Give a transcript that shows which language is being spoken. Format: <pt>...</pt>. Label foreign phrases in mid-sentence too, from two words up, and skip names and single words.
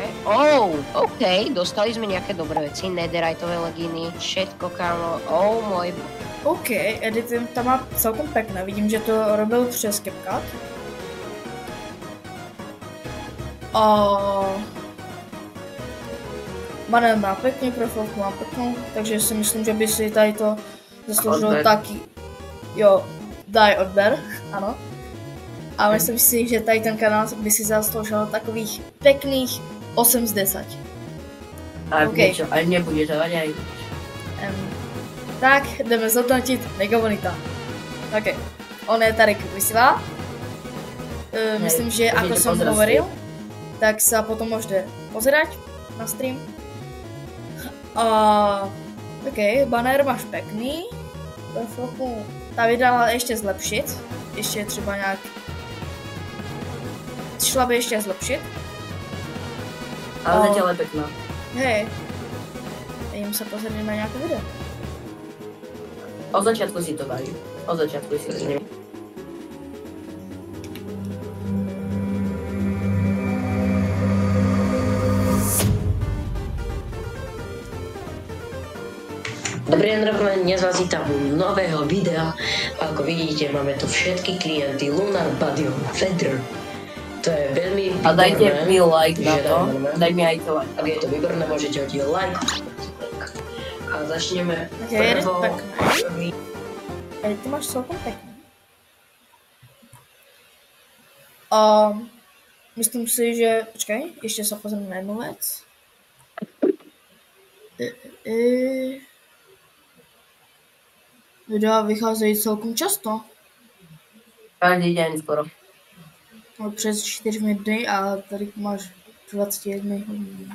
<sk>OK, dostali sme nejaké dobré veci, netheriteové legíny, všetko, kámo, môj... OK, edit tam má celkom pekné, vidím, že to robil přes CapCut.</sk> <cs>Banner má pekný, profilku má peknou, takže si myslím, že by si tady to zasloužilo taky, jo,</cs> <sk>daj odber,</sk> <cs>ano. A myslím si, že tady ten kanál by si zasloužil takových pekných 8 z 10.</cs> <sk>Okay. Ale nebude to aj.</sk> <cs>Tak, jdeme zhodnotit Megamonita. OK, on je tady vysílá. Myslím,</cs> <sk>že ako som hovoril, tak sa potom môžete pozerať na stream. OK, banner máš pekný.</sk> <cs>Ta vydala ještě zlepšit. Ještě třeba nějak... Šla by ještě zlepšit.</cs> <sk>Ale zatiaľ je pekná. Hej.</sk> <cs>Jdem se pozrieť na nějaké video.</cs> <sk>Od začiatku si to dajú. Od začiatku si to dajú. Dobrý den, dnes vás vítam u nového videa. Ako vidíte, máme tu všetky klienty Lunar Badium Feather. To je veľmi výborné. A dajte mi like na to. Daj mi aj to like. Ak je to výborné, môžete hodit like. A začneme prvou. Ty máš celkom pekný. Myslím si, že...</sk> <cs>Počkej, ještě se pozriem na jednu věc. Videa vycházejí celkom často.</cs> <sk>Každý deň skoro.</sk> <cs>Přes 4 dny a tady máš 21 hodin.</cs>